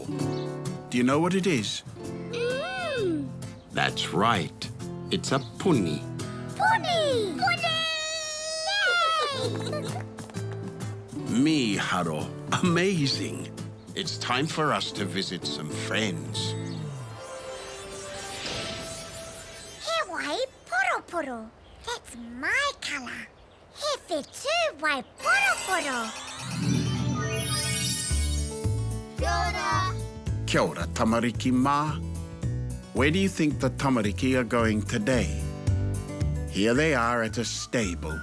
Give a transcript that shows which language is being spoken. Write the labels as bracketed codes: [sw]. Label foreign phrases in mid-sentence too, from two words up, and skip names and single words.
[en] Do you know what it is? That's right. It's a puni. Pony! Pony! Yay! [mi] Miharo, amazing. [en] It's time for us to visit some friends. [mi] He wai poro. [en] That's my colour. [mi] He whetū wai poro. Kia ora. Kia ora, tamariki mā. [en] Where do you think the tamariki are going today? Here they are at a stable.